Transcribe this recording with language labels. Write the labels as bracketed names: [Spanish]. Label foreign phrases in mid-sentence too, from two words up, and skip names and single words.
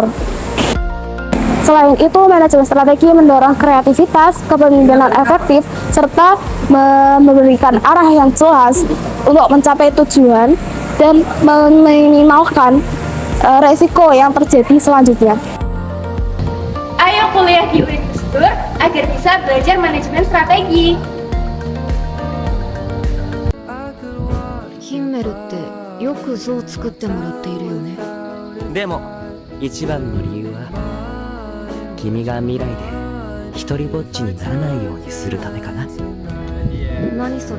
[Indonesian] Selain itu, manajemen strategi mendorong kreativitas, kepemimpinan efektif, serta memberikan arah yang jelas untuk mencapai tujuan dan meminimalkan resiko yang terjadi selanjutnya. Ayo kuliah di Unistur agar bisa belajar manajemen strategi. [Japanese] ヒンメルってよく像作ってもらっているよね。でも一番の理由は君が未来で一人ぼっちにならないようにするためかな。何それ。